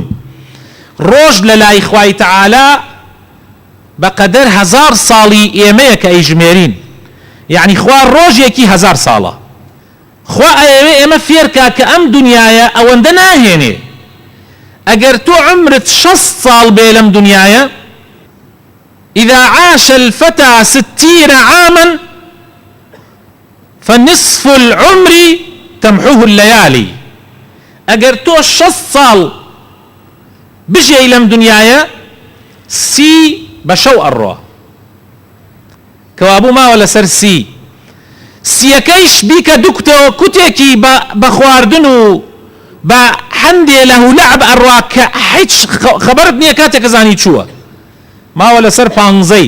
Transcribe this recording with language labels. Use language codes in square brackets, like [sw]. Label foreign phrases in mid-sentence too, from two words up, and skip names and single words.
[ckb] ڕۆژ لە لای خوای تەعالا بەقەدەر 1000 ساڵی ئێمەیە کە ئەیژمێرین، یعنی خوا ڕۆژێکی 1000 ساڵە. خوا ئەوێ ئێمە فێرکا کە ئەم دنیاە ئەوەندە ناهێنێ. ئەگەر تۆ عمرت 60 ساڵ بێ لەم دنیاە، [ar] إذا عاش الفتى 60 عاما فنصف العمر تمحوه الليالي. [ckb] ئەگەر تۆ 60 ساڵ بژێی لەم دنیاە، 30 بەشەو ئەڕۆ کەوابوو ماوە لەسەر 30یەکەیش بیکە دوکتەوە کوتێکی بە خواردن و بە هەندێ لە هولەعب ئەڕوا کە هیچ خەبەرت نییە کاتێک زانی چووە، ماوە لەسەر 15.